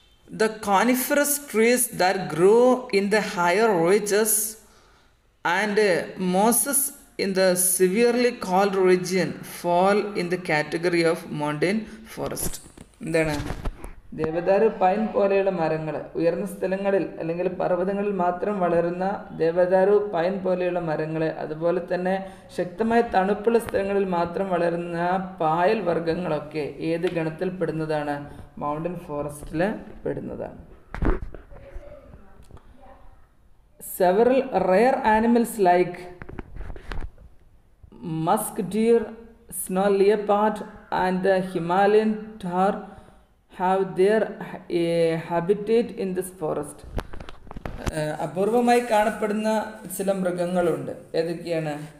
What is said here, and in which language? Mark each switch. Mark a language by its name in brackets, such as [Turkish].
[English] The coniferous trees that grow in the higher reaches and mosses in the severely cold region fall in the category of mountain forest. [Malayalam] എന്താണ്, ദേവദാരു pine പോലെയുള്ള മരങ്ങൾ, ഉയർന്ന സ്ഥലങ്ങളിൽ അല്ലെങ്കിൽ പർവ്വതങ്ങളിൽ മാത്രം വളരുന്ന ദേവദാരു പൈൻ പോലെയുള്ള മരങ്ങൾ, അതുപോലെ തന്നെ ശക്തമായ തണുപ്പുള്ള സ്ഥലങ്ങളിൽ മാത്രം വളരുന്ന പായൽ വർഗ്ഗങ്ങളൊക്കെ ഏത് ഗണത്തിൽ പെടുന്നതാണ്? Mountain ഫോറസ്റ്റിൽ പെടുന്നതാണ്. [English] Several rare animals like musk deer, snow leopard and the Himalayan tahr have their habitat in this forest. [Malayalam] അപൂർവമായി കാണപ്പെടുന്ന ചില മൃഗങ്ങളുണ്ട്. ഏതൊക്കെയാണ്?